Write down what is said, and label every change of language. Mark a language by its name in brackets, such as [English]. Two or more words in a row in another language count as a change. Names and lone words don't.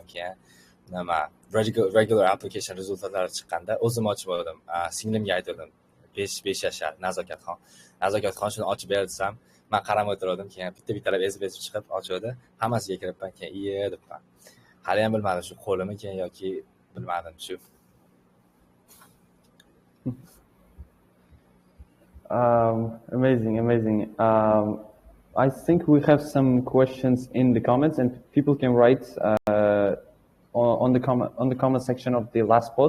[Uzbek] Keyin nima, [English] regular application [Uzbek] rezultatlari chiqqanda o'zim ochmadim. Singlimga aytdim. 5 yashar nazokatxon shuni ochib ber desam, men qaramay o'tirdim. Keyin bittalab ezib chiqib ochdi. Hammasiga kiribman, keyin iye debman. Hali ham bilmadim shu qo'limi keyin yoki bilmadim shu. [English] Amazing. I think we have some questions in the comments, and people can write on the comment section of the last post.